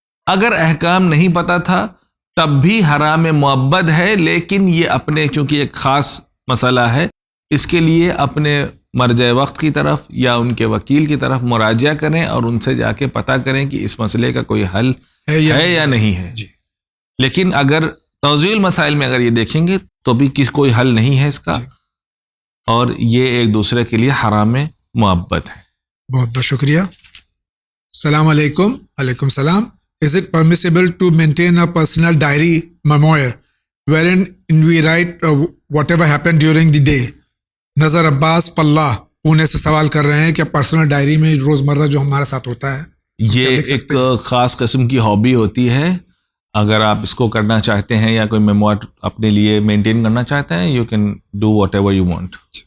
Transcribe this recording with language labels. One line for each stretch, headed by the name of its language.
Urdu: اگر احکام نہیں پتا تھا تب بھی حرام مؤبد ہے، لیکن یہ اپنے چونکہ ایک خاص مسئلہ ہے، اس کے لیے اپنے مرجع وقت کی طرف یا ان کے وکیل کی طرف مراجعہ کریں اور ان سے جا کے پتہ کریں کہ اس مسئلے کا کوئی حل ہے یا نہیں ہے. جی. لیکن اگر توضیع المسائل میں اگر یہ دیکھیں گے تو بھی کوئی حل نہیں ہے اس کا، اور یہ ایک دوسرے کے لیے حرام مؤبد ہے. بہت بہت شکریہ. السلام علیکم. وعلیکم السلام.
English: Is it permissible to maintain a personal diary memoir wherein we write whatever happened during the day?
Urdu: نظر عباس پلہ پونے سے سوال کر رہے ہیں کہ پرسنل ڈائری میں روزمرہ جو ہمارے ساتھ ہوتا ہے یہ ایک خاص قسم کی ہابی ہوتی ہے. اگر آپ اس کو کرنا چاہتے ہیں یا کوئی میموار اپنے لیے مینٹین کرنا چاہتے ہیں،
English: You can do whatever you want.